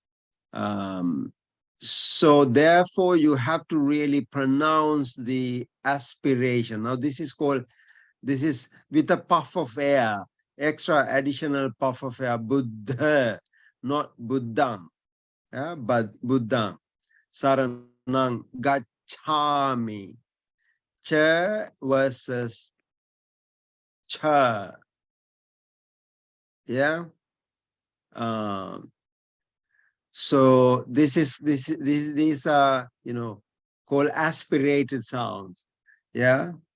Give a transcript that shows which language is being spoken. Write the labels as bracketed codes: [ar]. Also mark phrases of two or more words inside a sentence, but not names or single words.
[en] So therefore you have to really pronounce the aspiration. Now this is with a puff of air, extra additional puff of air, Buddha, not Buddham, yeah, but Buddham. [pi] Saranang gacchami. [en] Cha versus cha. Yeah. So these are, you know, called aspirated sounds. Yeah.